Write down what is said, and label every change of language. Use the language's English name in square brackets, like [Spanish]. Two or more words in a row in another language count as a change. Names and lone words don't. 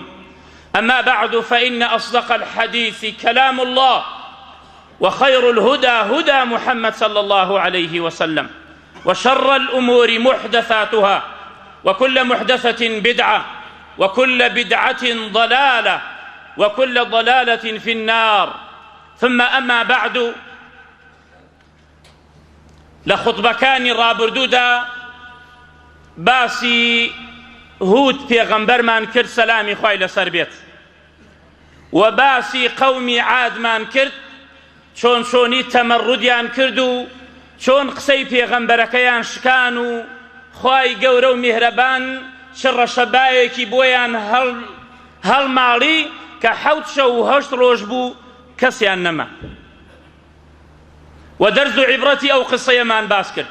[Arabic] أما بعد، فإن أصدق الحديث كلام الله، وخير الهدى هدى محمد صلى الله عليه وسلم، وشر الأمور محدثاتها، وكل محدثة بدعة، وكل بدعة ضلالة، وكل ضلالة في النار. ثم أما بعد، [Central Kurdish] لخطبەکانی ڕابردوودا باسی هود پێغەمبەرمان کرد، سەلامی خوای لەسەر بێت، و باسی قەومی عادمان کرد، چۆن چۆنی تەمەڕودیان کرد و چۆن قسەی پێغەمبەرەکەیان شکان و خوای گەورە و میهرەبان چ ڕەشەبایەکی بۆیان هەڵماڵی کە 7 شەو و 8 ڕۆژ بوو کەسیان نەما، و دەرز و عیبرەتی ئەو قسەیەمان باس کرد.